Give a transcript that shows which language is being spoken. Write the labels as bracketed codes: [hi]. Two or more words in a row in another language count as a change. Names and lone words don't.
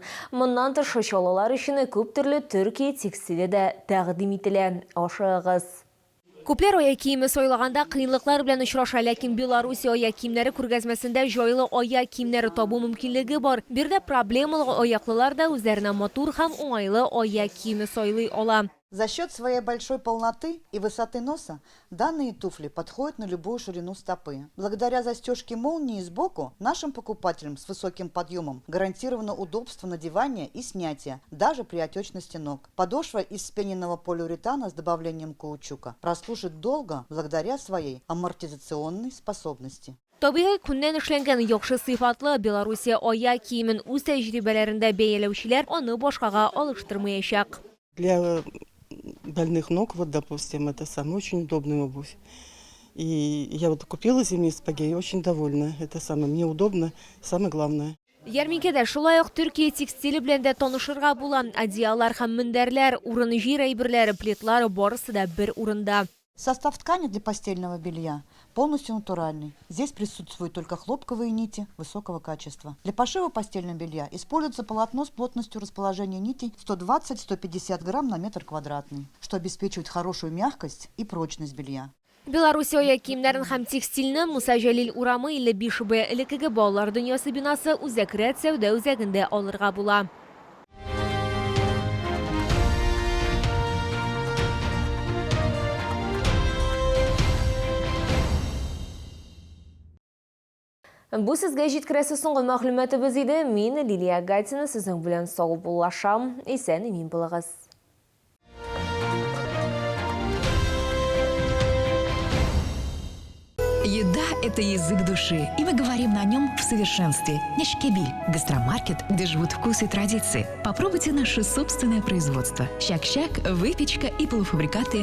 [tt] Моннан тыш чалалар өчен күп төрле Төркия текстиле дә тәкъдим ителә. Ашыгыз. Күпләр аяк киеме сайлаганда кыенлыклар белән очраша, ләкин Белоруссия аяк киемнәре күргәзмәсендә җайлы аяк киемнәре табу мөмкинлеге бар. Бирдә проблемалы аяклылар да үзләренә матур һәм уңайлы аяк киеме сайлый ала. [ru] За счет своей большой полноты и высоты носа данные туфли подходят на любую ширину стопы. Благодаря застежке молнии сбоку нашим покупателям с высоким подъемом гарантировано удобство надевания и снятия, даже при отечности ног. Подошва из вспененного полиуретана с добавлением каучука прослужит долго благодаря своей амортизационной способности. [tt] Табигый күннән эшләнгән яхшы сыйфатлы Белоруссия аяк киемен үз тәҗрибәләрендә бәяләүчеләр аны башкага алыштырмаячак. [ru] Для больных ног, вот, допустим, это самая очень удобная обувь. И я вот купила зимние сапоги и очень довольна. Это самое мне удобно, самое главное. [tt] Ярминкәдә шулай ук Төркия текстиле белән дә танышырга була. Одеялар һәм мендәрләр, урын җир әйберләре, плитлары барысы да бер урында. [ru] Состав ткани для постельного белья полностью натуральный. Здесь присутствуют только хлопковые нити высокого качества. Для пошива постельного белья используется полотно с плотностью расположения нитей 120-150 грамм на метр квадратный, что обеспечивает хорошую мягкость и прочность белья. [tt] Белоруссия аяк киемнәрен һәм текстильне Муса Җәлил урамы 55Б элекеге балалар дөньясы бинасы Үзәкрәт сәүдә үзәгендә алырга була. Бу сезгә җиткерәсе соңгы мәгълүматыбыз иде. Мин Лилия Гатина сезнең белән сау булашам. Исән имин булыгыз. [ru] Еда – это язык души, и мы говорим на нем в совершенстве. Нешкебиль – гастромаркет, где живут вкусы и традиции. Попробуйте наше собственное производство. Щак-щак, выпечка и полуфабрикаты халяль.